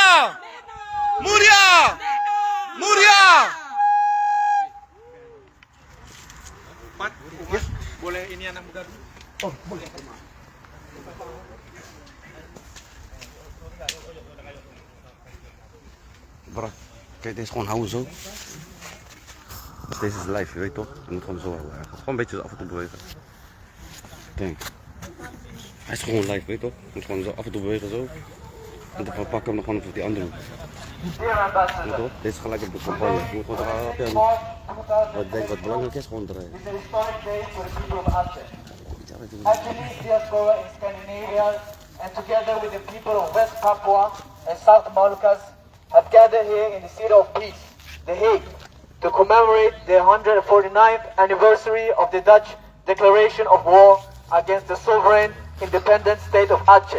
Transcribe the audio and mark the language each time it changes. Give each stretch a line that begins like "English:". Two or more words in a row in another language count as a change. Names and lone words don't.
Indonesian: Muria! Muria! Boleh ini anak muda dulu? Bro,
Dutch: kijk, dit is gewoon houden zo. Deze is live, je weet toch? Je moet gewoon zo houden. Gewoon een beetje zo af en toe bewegen. Kijk. Hij is gewoon live, weet je toch? Je moet gewoon zo af en toe bewegen zo. En dan pak ik hem nog gewoon op die andere hoek. Weet je toch? Deze is gelijk op de campagne. Je moet gewoon draaien. Wat ik denk wat belangrijk is, gewoon draaien.
English: It's a historic day for the people of Aceh. Acehese diaspora in Scandinavia and together with the people of West Papua and South Moluccas have gathered here in the City of Peace, The Hague, to commemorate the 149th anniversary of the Dutch declaration of war against the sovereign independent state of Aceh.